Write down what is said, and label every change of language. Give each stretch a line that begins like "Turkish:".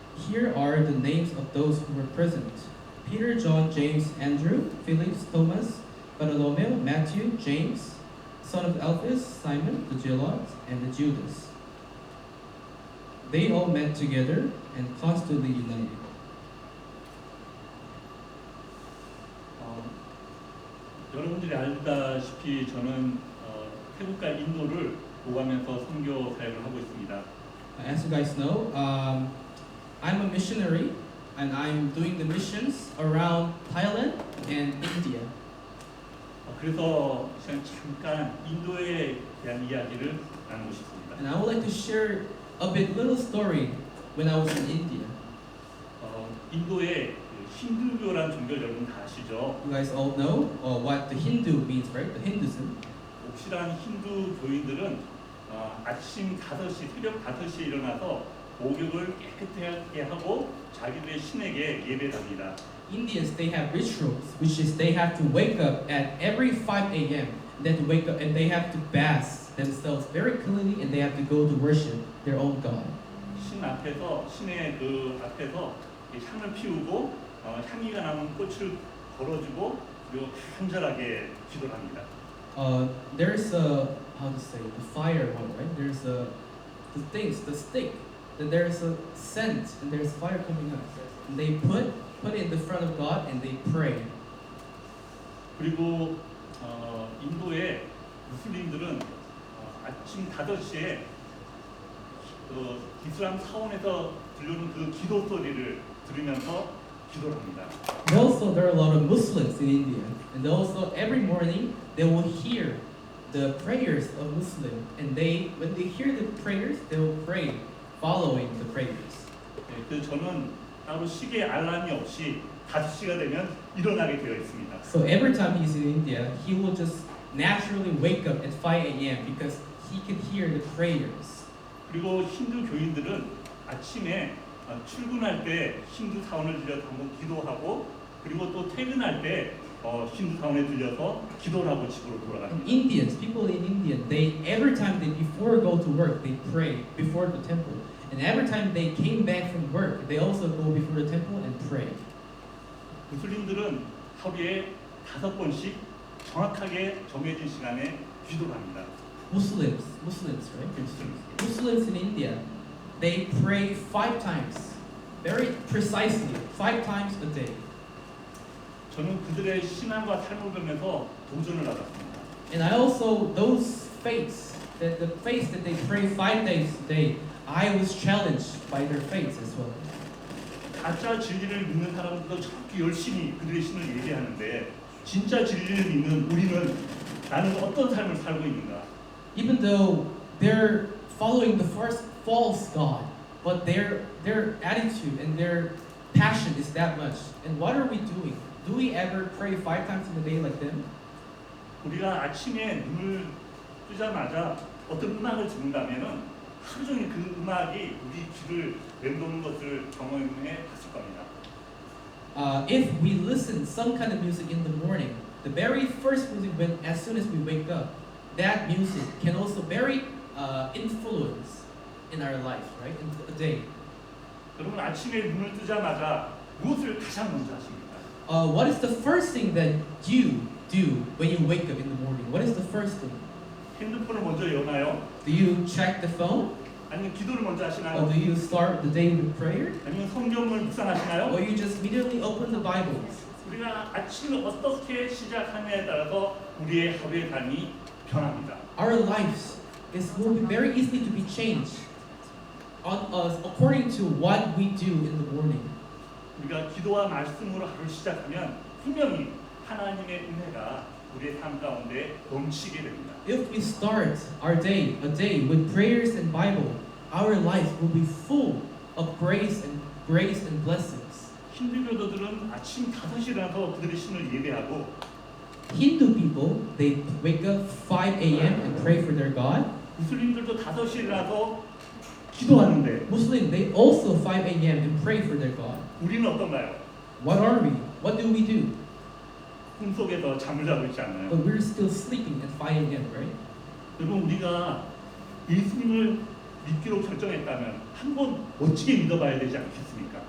English: Here are the names of those who were present: Peter, John, James, Andrew, Philip, Thomas, Bartholomew, Matthew, James, son of Alphaeus, Simon, the Zealot, and the Judas. They all met together and constantly united.
Korean: 여러분들이 알다시피 저는 태국과 인도를 오가면서 선교 사역을 하고 있습니다.
English: As you guys know, I'm a missionary and I'm doing the missions around Thailand and India.
Korean: 그래서 잠깐 인도에 대한 이야기를 나누고 싶습니다.
English: And I would like to share a bit little story when I was in India.
Korean: 인도의 그 힌두교라는 종교 여러분 다 아시죠?
English: You guys all know what the Hindu means, right? The Hinduism.
Korean: 옥실한 힌두 교인들은 아침 5시, 새벽 5시에 일어나서 목욕을 깨끗하게 하고 자기들의 신에게 예배합니다.
English: Indians, they have rituals, which is they have to wake up at every 5 a.m. Then to wake up and they have to bath themselves very cleanly and they have to go to worship their own God.
Korean: 신 앞에서 신의 그 앞에서 이 향을 피우고 향기가 나는 꽃을 걸어주고 그리고 간절하게 기도를 합니다.
English: There's a how to say the fire one, right? There's a the stick that there's a scent and there's fire coming up. And they put it in the front of God and they pray.
Korean: 그리고 인도의 무슬림들은 아침 5시에 그 이슬람 사원에서 들려오는 그 기도 소리를 들으면서 기도를 합니다.
English: And also there are a lot of Muslims in India, and also every morning they will hear the prayers of Muslim, and when they hear the prayers, they will pray following the prayers.
Korean: 그 저는 따로 시계 알람이 없이 5시가 되면 일어나게 되어 있습니다.
English: So every time he's in India, he will just naturally wake up at 5 a.m. because he can hear the prayers.
Korean: 그리고 힌두 교인들은 아침에 출근할 때 힌두 사원을 들려서 한번 기도하고 그리고 또 퇴근할 때 힌두 사원에 들려서 기도를 하고 집으로
English: And
Korean: 돌아갑니다.
English: Indians, people in India, they every time they before go to work, they pray before the temple. And every time they came back from work, they also go before the temple and pray.
Korean: 무슬림들은 하루에 5번씩 정확하게 정해진 시간에 기도를 합니다.
English: Muslims, right? Muslims in India, they pray 5 times, very precisely, 5 times a day.
Korean: 저는 그들의 신앙과 삶을 보면서 도전을 받았습니다.
English: And I also those faiths, the faiths that they pray 5 days a day, I was challenged by their faiths as well.
Korean: 가짜 진리를 믿는 사람들도 저렇게 열심히 그들의 신을 예배하는데 진짜 진리를 믿는 우리는 나는 어떤 삶을 살고 있는가?
English: Even though they're following the first false God, but their attitude and their passion is that much. And what are we doing? Do we ever pray 5 times in a day like them?
Korean: 우리가 아침에 눈을 뜨자마자 어떤 음악을 듣는다면은 하루 종일 그 음악이 우리 귀를 맴도는 것을 경험해 봤을 겁니다.
English: If we listen some kind of music in the morning, the very first music when as soon as we wake up, that music can also very influence in our life, right? In the day.
Korean: 여러분 아침에 눈을 뜨자마자 무엇을 가장 먼저 하십니까?
English: What is the first thing that you do when you wake up in the morning? What is the first thing?
Korean: 핸드폰을 먼저 여나요?
English: Do you check the phone?
Korean: 아니면 기도를 먼저
English: Or
Korean: 하시나요?
English: do you start the day with prayer?
Korean: 아니면 성경을 묵상하시나요?
English: Or you just immediately open the Bible?
Korean: 우리가 아침을 어떻게 시작하느냐에 따라서 우리의 하루의 삶이 변합니다.
English: Our lives will be very easily to be changed according to what we do in the morning.
Korean: 우리가 기도와 말씀으로 하루를 시작하면 분명히 하나님의 은혜가 우리의 삶 가운데 넘치게 됩니다.
English: If we start a day with prayers and Bible, our life will be full of grace and blessings.
Korean: 힌두교도들은 아침 5시에 일어나서 그들의 신을 예배하고
English: Hindu people, they wake up 5 a.m. and pray for their God.
Korean: 무슬림들도 5시에 일어나서 기도하는데
English: Muslim, they also 5 a.m. and pray for their God.
Korean: 우리는 어떤가요?
English: What are we? What do we do?
Korean: 꿈속에서 잠을 자고 있지 않나요?
English: But we're still sleeping at 5 a.m., right?
Korean: 여러분 우리가 예수님을 믿기로 결정했다면 한번 멋지게 믿어봐야 되지 않겠습니까?